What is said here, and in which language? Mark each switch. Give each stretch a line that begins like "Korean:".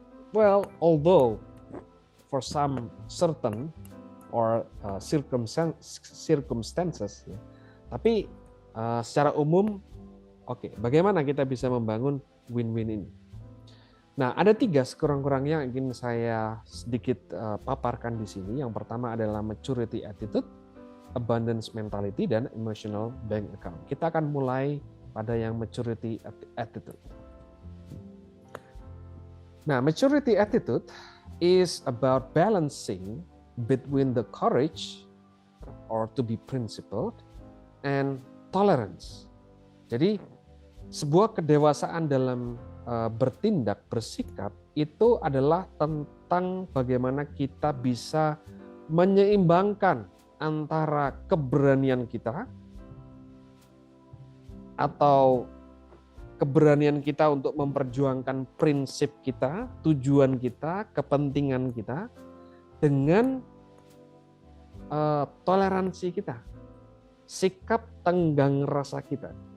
English: Well, although for some certain or circumstances,
Indonesian: ya, tapi secara umum, oke, bagaimana kita bisa membangun win-win ini? Nah, ada 3 sekurang-kurangnya yang ingin saya sedikit paparkan di sini. Yang pertama adalah maturity attitude, abundance mentality, dan emotional bank account. Kita akan mulai pada yang maturity attitude.
English: Nah, maturity attitude is about balancing between the courage or to be principled and tolerance.
Indonesian: Jadi, sebuah kedewasaan dalam bertindak, bersikap, itu adalah tentang bagaimana kita bisa menyeimbangkan antara keberanian kita atau keberanian kita untuk memperjuangkan prinsip kita, tujuan kita, kepentingan kita, dengan toleransi kita, sikap tenggang rasa kita.